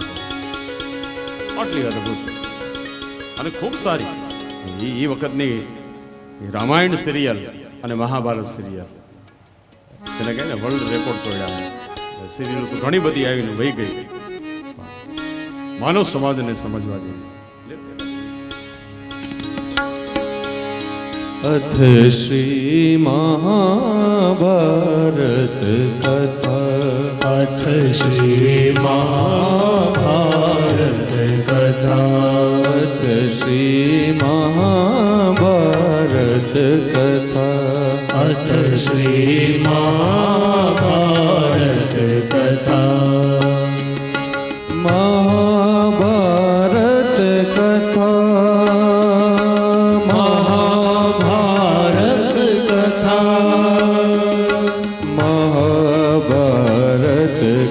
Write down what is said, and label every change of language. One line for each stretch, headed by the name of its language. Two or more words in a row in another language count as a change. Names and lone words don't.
Gujarati: આટલી અદભુત અને ખૂબ સારી એ વખતની રામાયણ સિરિયલ અને મહાભારત સિરિયલ, તેને કહે ને વર્લ્ડ રેકોર્ડ તોડ્યા. સિરિયલ તો ઘણી બધી આવીને વહી ગઈ, માનવ સમાજને સમજવા જોઈએ.
Hindi: अथ श्री महाभारत कथा, अथ श्री महाभारत कथा, अथ श्री महाभारत कथा, अथ श्री महाभारत कथा, महाभारत कथा, महाभारत